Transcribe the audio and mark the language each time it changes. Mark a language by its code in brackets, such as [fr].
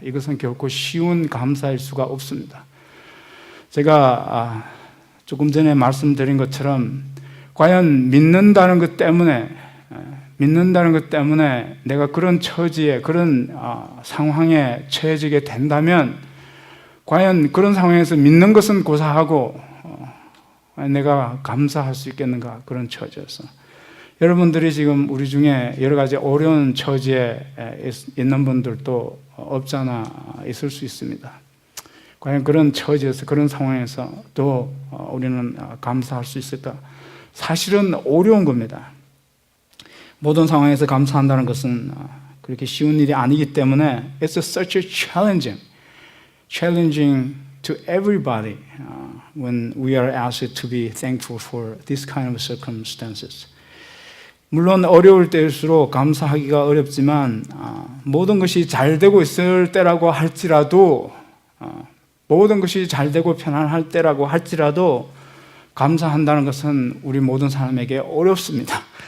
[ko] 이것은 결코 쉬운 감사일 수가 없습니다. 제가 조금 전에 말씀드린 것처럼 과연 믿는다는 것 때문에 내가 그런 처지에 그런 상황에 처해지게 된다면 과연 그런 상황에서 믿는 것은 고사하고 내가 감사할 수 있겠는가, 그런 처지여서. 여러분들이 지금 우리 중에 여러 가지 어려운 처지에 있는 분들도 없잖아 있을 수 있습니다. 과연 그런 처지에서, 그런 상황에서 또 우리는 감사할 수 있을까? 사실은 어려운 겁니다. 모든 상황에서 감사한다는 것은 그렇게 쉬운 일이 아니기 때문에 [en] it's such a challenging to everybody when we are asked to be thankful for this kind of circumstances. [ko] 물론 어려울 때일수록 감사하기가 어렵지만 모든 것이 잘 되고 있을 때라고 할지라도 모든 것이 잘 되고 편안할 때라고 할지라도 감사한다는 것은 우리 모든 사람에게 어렵습니다.